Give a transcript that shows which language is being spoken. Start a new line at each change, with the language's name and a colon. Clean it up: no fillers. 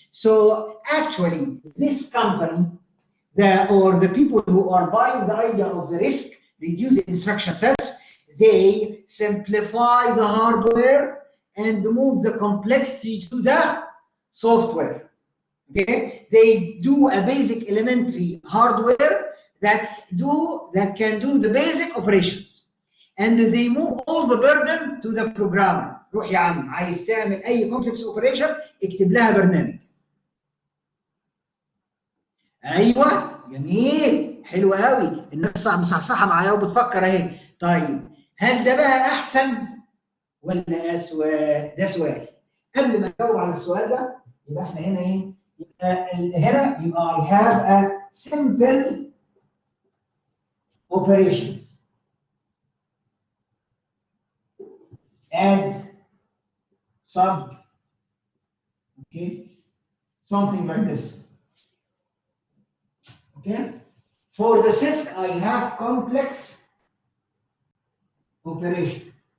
English: So actually, this company, or the people who are buying the idea of the RISC, reduced instruction sets, they simplify the hardware and move the complexity to the software. Okay, they do a basic elementary hardware that can do the basic operations, and they move all the burden to the programmer.
Arabic: روح يا عم، عايز تعمل اي complex operation اكتب لها برنامج. ايوه جميل، حلو قوي، الناس مصحصحه معايا وبتفكر اهي. طيب هل ده بقى احسن ولا اسوء؟ ده سؤال. قبل ما نجاوب على السؤال ده، يبقى احنا هنا ايه؟ هنا يبقى
English: I have a simple operation. Add, sub, okay, something like this. Okay, for the CISC I have complex operation.